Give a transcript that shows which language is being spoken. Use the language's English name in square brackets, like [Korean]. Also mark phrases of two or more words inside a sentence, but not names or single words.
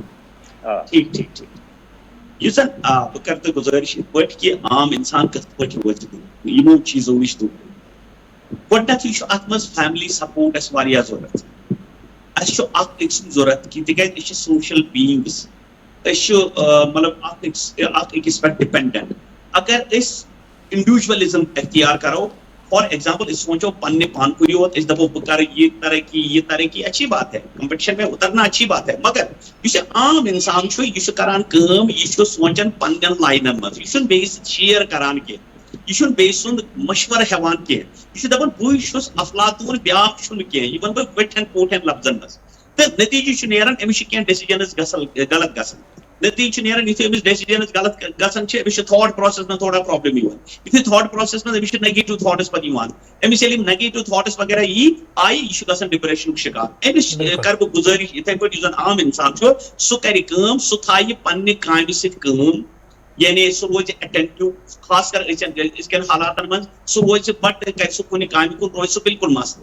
[Kashmiri] ٹھیٖک یُس زن بہٕ کرٕ تۄہہِ گُزٲرِش یِتھ پٲٹھۍ کہِ عام اِنسان کِتھ پٲٹھۍ روزِ دوٗر یِمو چیٖزو نِش دوٗر گۄڈٕنیتھٕے چھُ اتھ منٛز [English] family support [Kashmiri] اسہِ واریاہ ضروٗرت اسہِ چھُ اکھ أکۍ سُنٛد ضروٗرت کہِ تِکیازِ أسۍ چھِ [English] social beings [Kashmiri] أسۍ چھِ مطلب اکھ أکِس پٮ۪ٹھ ڈِپینڈنٹ اگر أسۍ انڈیوجولزم اختیار کرو [English] for example [Kashmiri] أسۍ سونٛچو پننہِ پان کُے یوت أسۍ دپو بہٕ کرٕ یہ [Urdu] ترقی اچھی بات ہے کمپٹیشن میں اترنا اچھی بات ہے [Kashmiri] مگر یُس یہِ عام انسان چھُ یہِ چھُ کران کٲم یہِ چھُ سونٛچان پننٮ۪ن لاینن منٛز یہِ چھُنہٕ بیٚیِس سۭتۍ شِیر کران کینٛہہ یہِ چھُنہٕ بیٚیہِ سُنٛد مشورٕ ہٮ۪وان کینٛہہ یہِ چھُ دپان بٕے چھُس افلاطوٗن بیٛاکھ چھُنہٕ کینٛہہ یہِ ونہٕ بہٕ وٕٹھٮ۪ن پوٹھٮ۪ن لفظن منٛز تہٕ نتیٖجہِ چھُ نیران أمِس چھِ کینٛہہ ڈیسِجنز غلط گژھان نتیٖجہِ چھُ نیران یُتھُے أمِس ڈیسِجنز غلط گژھان چھِ أمِس چھِ [English] thought process [Kashmiri] منٛز تھوڑا پرابلم یِوان یُتھُے [English] thought process [Kashmiri] منٛز أمِس چھِ [English] negative thoughts [Kashmiri] پتہٕ یِوان أمِس ییٚلہِ یِم [English] negative thoughts [Kashmiri] وغیرہ یی آیہِ یہِ چھُ گژھان ڈپریشنُک شِکار أمِس کرٕ بہٕ گُزٲرِش یِتھٕے پٲٹھۍ یُس زن عام اِنسان چھُ سُہ کرِ کٲم سُہ تھایہِ پننہِ کامہِ سۭتۍ کٲم یعنی سُہ روزِ اٹینٹِو خاص کر أزکٮ۪ن حالاتن منٛز سُہ روزِ بٹ کرِ سُہ کُنہِ کامہِ کُن روزِ سُہ بالکل مسلہٕ.